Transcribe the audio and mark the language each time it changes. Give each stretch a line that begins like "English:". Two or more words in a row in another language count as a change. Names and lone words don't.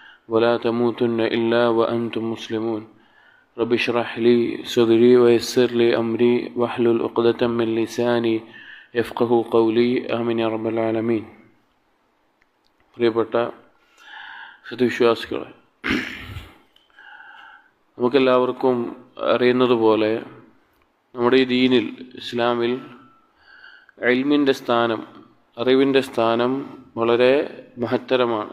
Arabic: ولا تموتن إلا وأنتم مسلمون رب اشرح لي صدري ويسر لي أمري واحلل عقدة من لساني يفقه قولي آمين يا رب العالمين.
Malayalam: പ്രിയപ്പെട്ട സത്യവിശ്വാസികളെ, നമുക്കെല്ലാവർക്കും അറിയുന്നതുപോലെ നമ്മുടെ ഈ ദീനിൽ, ഇസ്ലാമിൽ ഇൽമിൻ്റെ സ്ഥാനം, അറിവിൻ്റെ സ്ഥാനം വളരെ മഹത്തരമാണ്.